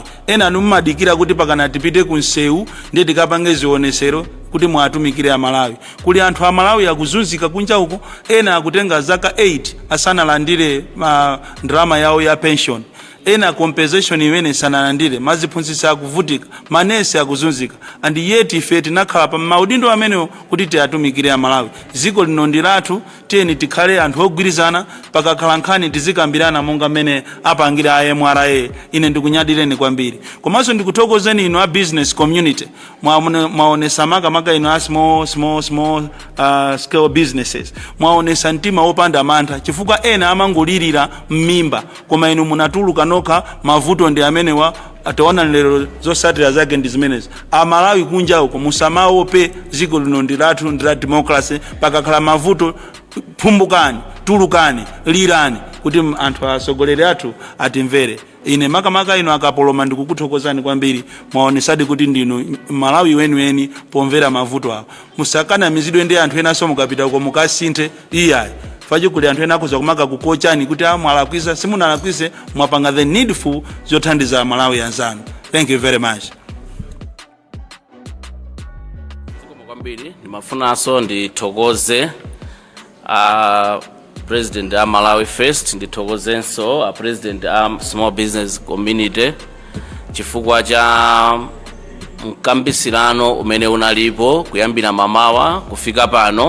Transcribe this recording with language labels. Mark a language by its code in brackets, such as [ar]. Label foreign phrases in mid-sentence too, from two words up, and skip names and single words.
[ny] Ena mumadikira kuti pakana tipite ku nsewu ndiye tikapange zionesero kuti mwatumikire a Malawi. Kuli anthu a Malawi akuzunzika kunja uko, ena akutenga zaka 8 asanalandire ndalama yawo ya pension. Ena compensation imene sanalandire, maziphunzitsa akuvutika, manesi akuzunzika. [en] And yet [ny] ife tinakhala pa maudindo amenewo kuti tiatumikire a Malawi. Dziko lino ndi lathu, tiyeni tikhale anthu ogwirizana, pakakhala nkhani tizikambirana monga mmene apangira a MRA. Ine ndikunyadireni kwambiri. Komanso ndikuthokozeni inu a [en] business community. [ny] Mwaonesa makamaka inu a [en] small scale businesses. [ny] Mwaonesa mtima wopanda mantha chifukwa ena amangolirira mmimba koma inu munatuluka noka mavuto ndi amenewa ataona lero zosatira zake ndi zimenezi. A Malawi kunja uko musamaope, dziko lino ndi lathu, ndi la democracy. Pakakhala mavuto phumbukani, tulukani, lirani kuti anthu atsogoleri athu atimvere. Ine makamaka ino akapoloma ndikukuthokozani kwambiri, mwaonesadi kuti ndinu Malawi weniweni pomvera mavuto awo. Musakana mizidwe ndi anthu ena so mukapita uko mukasinthe iyayi. Faji kuli anthu ena akuza kumaka kukochani kuti mwalakwisa simunalakwise, mwapanga [en] the needful [ny] zothandiza Malawi anzanu. [en] Thank you very much. [ny] Zikomo kwambiri. Ndimafunanso ndithokoze [en] President a Malawi First, [ny] ndithokozenso a President a Small Business Community chifukwa cha mkambisirano umene unalipo kuyambira mamawa kufika pano.